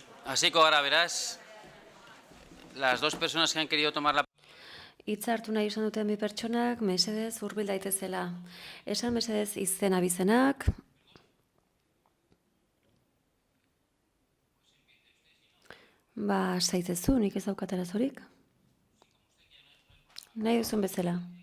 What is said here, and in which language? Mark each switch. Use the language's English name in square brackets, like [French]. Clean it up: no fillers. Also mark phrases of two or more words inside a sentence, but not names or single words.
[Basque] Hasiko gara beraz, [Spanish] las dos personas que han querido tomar la... [Basque] Hitza hartu nahi izan duten bi pertsonak, mesedez hurbil daitezela. Esan mesedez izen abizenak. Zaitezu, nik ez daukat arazorik. Nahi duzun bezala.